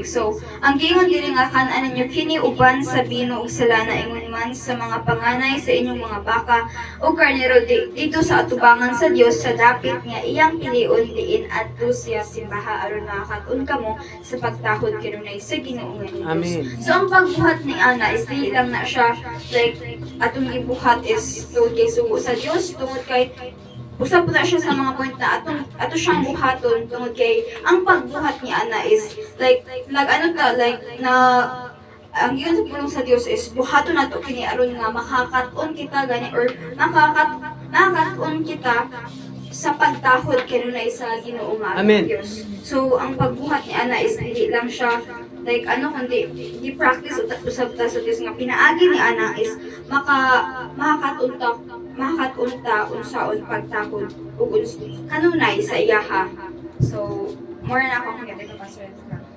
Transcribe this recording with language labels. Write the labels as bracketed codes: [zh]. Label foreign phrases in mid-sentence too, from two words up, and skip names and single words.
[ceb] So ang giingon diri nga kan-an ninyo kini uban sa bino ug sala na ingon man sa mga panganay sa inyong mga baka ug karnero dito sa atubangan sa Dios sa dapit nga iyang pilion diin adto siya simbaha aron makakaton kamo sa pagtahod kanunay sa Ginoo nga Dios. Amen. So ang pagbuhat ni Ana is dili lang na siya like atong gibuhat is tungod kay sugo sa Dios, tungod kay usap po na siya sa mga point na ato siyang buhaton tungod kay ang pagbuhat ni Ana is like ang yun sa pulong sa Dios is buhaton nato kini aron nga makakaton kita gani or makakaton kita sa pagtahod kanunay sa Ginoo nga Amen. Dios. So ang pagbuhat ni ana is hindi lang siya like kundi i-practice usab ta sa Dios nga pinaagi ni ana is makakatunta unsaon pagtahod ug kanunay sa iyaha. So more na ako kung ganda ka pastor.